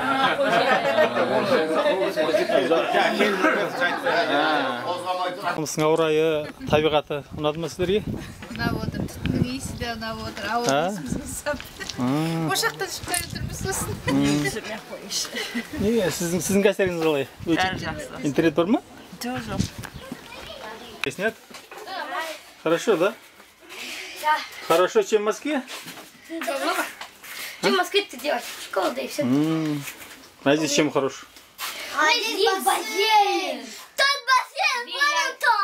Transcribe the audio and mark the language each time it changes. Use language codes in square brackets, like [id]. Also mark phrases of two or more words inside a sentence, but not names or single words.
[kk] Қымыстың ауырайы, табиғаты ұнады ма сіздерге? Ұнап отыр, түтіннің иісі де ұнап отыр, ауыл есімізге сап. Ошақтан шықпай отырмыз сосын. Неге, сіздің әсеріңіз қалай? Бәрі жақсы. Интернет бар ма? Жоқ. [ru] Снят? Хорошо, да? Да. Хорошо, чем в Москве? Чем в Москве ты делаешь? Школа, да и все. А здесь чем хорош? А здесь бассейн. Тот бассейн, вон там.